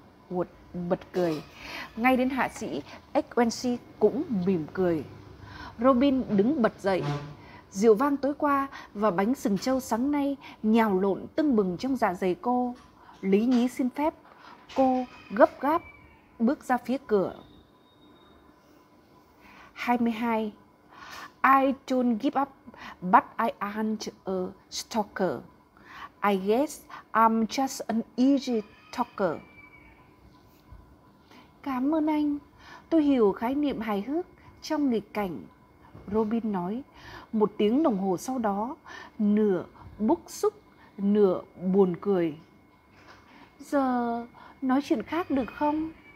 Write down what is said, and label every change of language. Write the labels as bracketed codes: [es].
[vi] Uột bật cười. Ngay đến hạ sĩ, XNC cũng mỉm cười. Robin đứng bật dậy. Rượu vang tối qua và bánh sừng trâu sáng nay nhào lộn tưng bừng trong dạ dày cô. Lý nhí xin phép, cô gấp gáp bước ra phía cửa. 22. [en] I don't give up, but I aren't a stalker. I guess I'm just an easy talker. [vi] Cảm ơn anh. Tôi hiểu khái niệm hài hước trong nghịch cảnh, Robin nói. Một tiếng đồng hồ sau đó, nửa bức xúc, nửa buồn cười. Giờ nói chuyện khác được không?